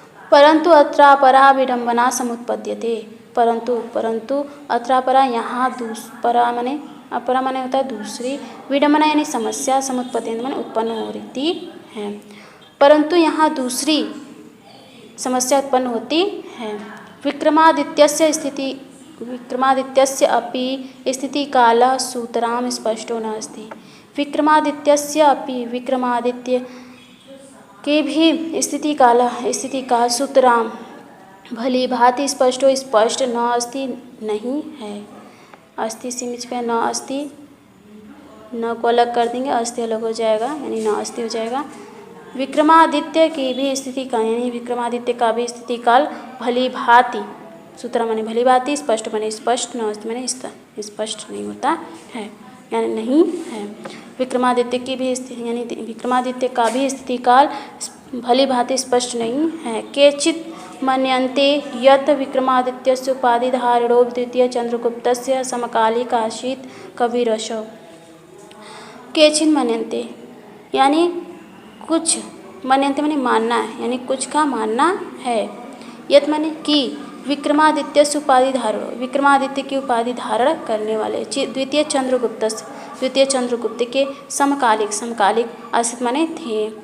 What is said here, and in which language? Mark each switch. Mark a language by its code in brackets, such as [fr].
[sa] परंतु अत्रापरा विडंबना समुत्पद्यते। परंतु अत्रापरा [hi] यहाँ दूसरा माने अपरा माने होता है दूसरी, विडम्बना यानी समस्या, समुत्पत्ति माने उत्पन्न हो रही है। परंतु यहाँ दूसरी समस्या उत्पन्न होती है। [sa] विक्रमादित्यस्य अपि स्थितिकालः सूत्रां स्पष्टो नास्ति। विक्रमादित्यस्य अपि [hi] विक्रमादित्य के भी स्थितिकाल सूत्रां भली भांति स्पष्ट न अस्ति नहीं है। अस्ति सीमित पे न अस्ति, न को अलग कर देंगे, अस्ति अलग हो जाएगा यानी न अस्ति हो जाएगा। विक्रमादित्य की भी स्थिति काल यानी विक्रमादित्य का भी स्थिति काल भली भांति, सूत्र माने भली भांति, स्पष्ट माने स्पष्ट, न अस्ति माने स्पष्ट नहीं होता है यानी नहीं है। विक्रमादित्य की भी स्थिति यानी विक्रमादित्य का भी स्थिति काल भली भांति स्पष्ट नहीं है। [sa] केचित् मन्यन्ते यत् विक्रमादित्यस्य उपाधिधारणो द्वितीय चंद्रगुप्तस्य समकालिक आसीत् कविरसौ। केचित् मन्यन्ते [hi] यानी कुछ, मन्यन्ते माने मानना है यानी कुछ का मानना है। यत् माने कि विक्रमादित्यस्य उपाधि धारण, विक्रमादित्य की उपाधि धारण करने वाले द्वितीय चंद्रगुप्त के समकालिक आसित माने थे।